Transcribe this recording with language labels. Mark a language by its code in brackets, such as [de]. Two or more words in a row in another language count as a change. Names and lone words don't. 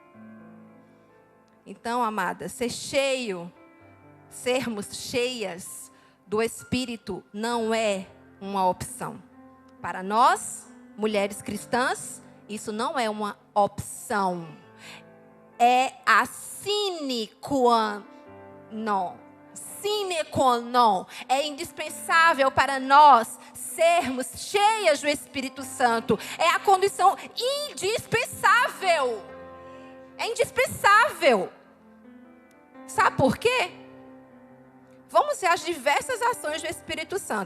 [pt] Então, amada, sermos cheias do Espírito não é uma opção. Para nós, mulheres cristãs, isso não é uma opção. É a [la] sine qua non. Sine qua non. [pt] É indispensável para nós sermos cheias do Espírito Santo. É a condição indispensável. É indispensável. Sabe por quê? Vamos ver as diversas ações do Espírito Santo.